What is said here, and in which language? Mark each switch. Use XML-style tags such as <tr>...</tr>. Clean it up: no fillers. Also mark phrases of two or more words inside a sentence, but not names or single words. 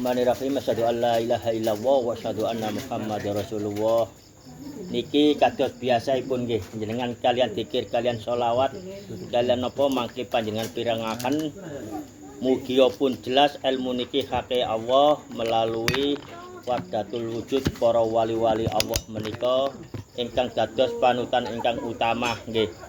<ar>بسم الله الرحمن الرحيم أشهد أن لا إله إلا الله وأشهد أن محمدا رسول الله.</ar> <jv>Niki kados biasaipun nggih panjenengan kalian zikir kalian sholawat kalian napa mangke panjenengan pirengaken mugi pun jelas ilmu niki hake Allah melalui</jv> <ar>وحدة الوجود</ar> <jv>para wali-wali Allah menika ingkang dados panutan ingkang utama nggih.</jv>